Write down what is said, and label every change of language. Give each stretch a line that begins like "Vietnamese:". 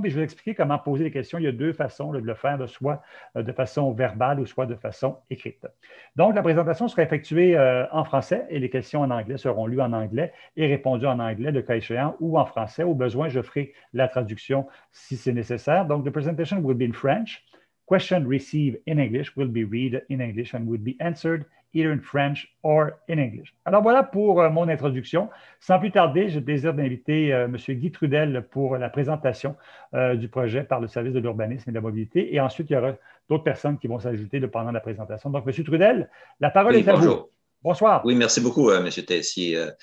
French: Puis je vais vous expliquer comment poser les questions. Il y a deux façons de le faire, là, soit de façon verbale ou soit de façon écrite. Donc, la présentation sera effectuée en français et les questions en anglais seront lues en anglais et répondues en anglais, le cas échéant, ou en français. Au besoin, je ferai la traduction si c'est nécessaire. Donc,
English: the presentation will be in French. Questions received in English will be read in English and will be answered either in French or in English.
French: Alors voilà pour mon introduction. Sans plus tarder, j'ai le plaisir d'inviter M. Guy Trudel pour la présentation du projet par le service de l'urbanisme et de la mobilité. Et ensuite, il y aura d'autres personnes qui vont s'ajouter pendant la présentation. Donc, M. Trudel, la parole Oui, est à vous. bonjour. Bonsoir. Oui, merci beaucoup, M. Tessier.